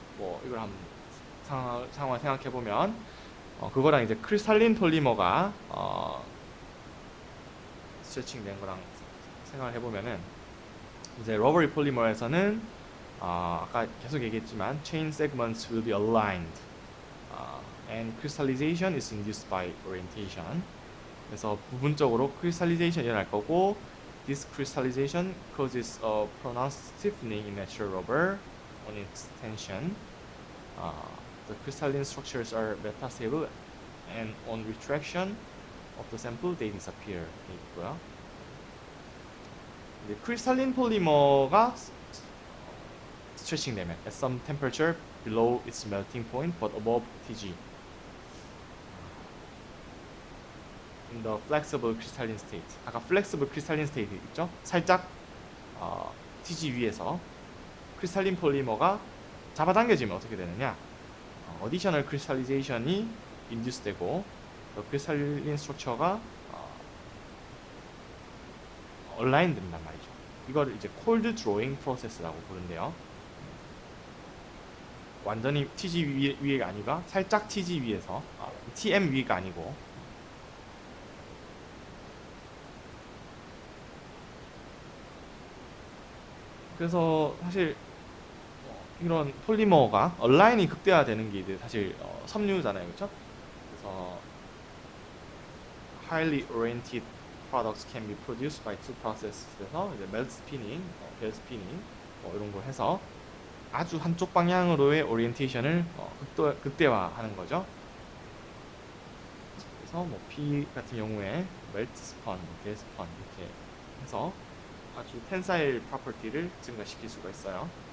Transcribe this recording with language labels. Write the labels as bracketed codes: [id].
[ko] 뭐 이걸 한번 상황을 생각해 보면 그거랑 이제 크리스탈린 폴리머가 스트레칭 된 거랑 생각을 해보면은 이제 러버리 폴리머에서는 아까 계속 얘기했지만 [en] chain segments will be aligned and crystallization is induced by orientation. [ko] 그래서 부분적으로 crystallization 일어날 거고 [en] this crystallization causes a pronounced stiffening in natural rubber on extension. Uh, the crystalline structures are metastable and on retraction of the sample they disappear. [ko] 이렇게 있고요. 이제 크리스탈린 폴리머가 스트레칭 되면 [en] at some temperature below its melting point but above Tg in the flexible crystalline state. [ko] 아까 flexible crystalline state 있죠? 살짝 Tg 위에서 크리스탈린 폴리머가 잡아당겨지면 어떻게 되느냐? additional crystallization이 induce 되고 crystalline structure가 얼라인 된단 말이죠. 이걸 이제 콜드 드로잉 프로세스라고 부른대요. 완전히 TG 위가 아니라 살짝 TG 위에서 TM 위가 아니고 그래서 사실 이런 폴리머가 얼라인이 극대화되는 게 이제 사실 섬유잖아요, 그렇죠? 그래서 [en] highly oriented products can be produced by two processes. [ko] 그래서 이제 melt spinning, bell spinning 이런 걸 해서 아주 한쪽 방향으로의 오리엔테이션을 극대화하는 거죠. 그래서 뭐 P 같은 경우에 melt spun, bell spun 이렇게 해서 아주 텐사일 프로퍼티를 증가시킬 수가 있어요.